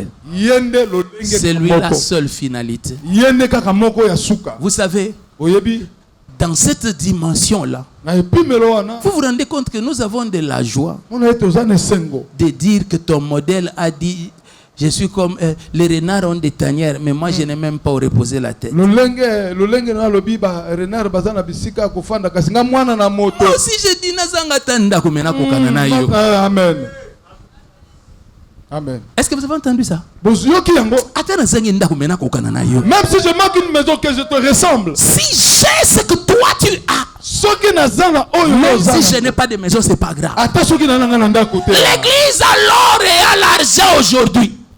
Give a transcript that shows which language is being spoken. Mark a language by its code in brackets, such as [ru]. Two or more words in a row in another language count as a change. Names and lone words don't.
[fr] C'est lui la seule finalité. Vous savez, dans cette dimension-là, vous vous rendez compte que nous avons de la joie de dire que ton modèle a dit: je suis comme les renards ont des tanières, mais moi je n'ai même pas où reposer la tête. Moi aussi je dis [ln] nazanga tanda kumena kokana na yo. [fr] Amen. Amen. Est-ce que vous avez entendu ça? Même si je manque une maison que je te ressemble. Si j'ai ce que toi tu as, même si je n'ai pas de maison, c'est pas grave. L'église a l'or et a l'argent aujourd'hui.